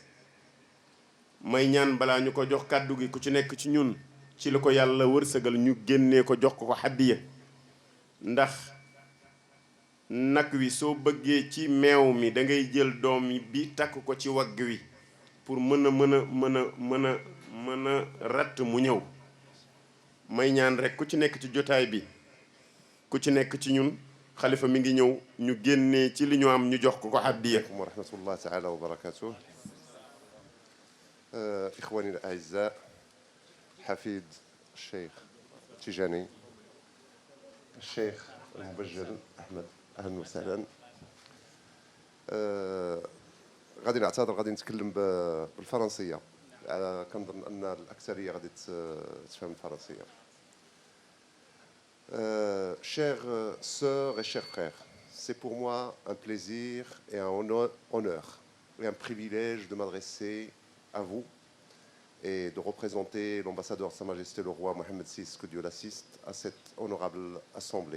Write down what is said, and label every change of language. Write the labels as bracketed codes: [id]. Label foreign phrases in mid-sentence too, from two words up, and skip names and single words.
[wo] may ñaan balaa ñu ko jox kàddu gi ku ci nekk ci ñun ci li ko yàlla wërsëgal ñu génnee ko jox ko xaddiya, ndax nag wi soo bëggee ci meew mi da ngay jël doom bi takk ko ci wagg wi pour mën a ratt mu ñëw. may ñaan rek ku ci nekk ci jotaay bi ku ci nekk ci ñun xalifa mi ngi ñëw ñu génnee ci li ñu am ñu jox ko hadiya. [ar] ورحمة الله تعالى وبركاته. إخواني الأعزاء، حفيد الشيخ تيجاني الشيخ المبجل أحمد، أهلا وسهلا. غادي نعتذر، غادي نتكلم بالفرنسية، كنظن أن الأكثرية غادي تفهم الفرنسية. [fr] Chères sœurs et chers frères, c'est pour moi un plaisir et un honneur et un privilège de m'adresser à vous et de représenter l'ambassadeur de Sa Majesté le Roi Mohammed VI, que Dieu l'assiste, à cette honorable assemblée.